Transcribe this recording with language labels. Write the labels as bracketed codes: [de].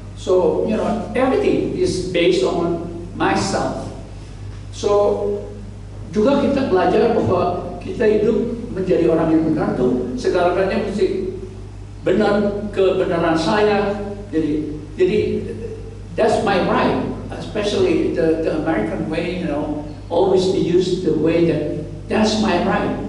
[en] So everything is based on myself. [id] So juga kita belajar bahwa kita hidup menjadi orang yang benar tuh segala-galanya mesti benar, kebenaran saya. [en] Jadi that's my right, especially the American way, always to use the way that's my right.